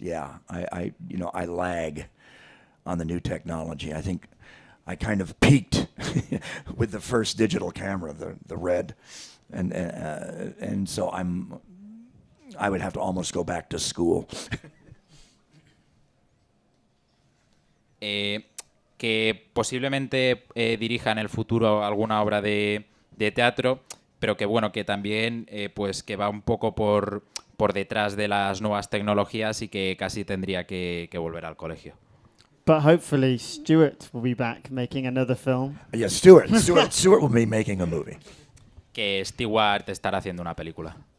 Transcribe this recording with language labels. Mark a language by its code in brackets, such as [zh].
[en] Yeah, I lag on the new technology. I think I kind of peaked with the first digital camera, the Red, and so I would have to almost go back to school. [es] Que posiblemente dirija en el futuro alguna obra de teatro, pero que bueno, que también pues que va un poco por detrás de las nuevas tecnologías y que casi tendría que volver al colegio. [en] But hopefully Stuart will be back making another film. Yeah, Stuart will be making a movie. [es] Que Stewart estará haciendo una película.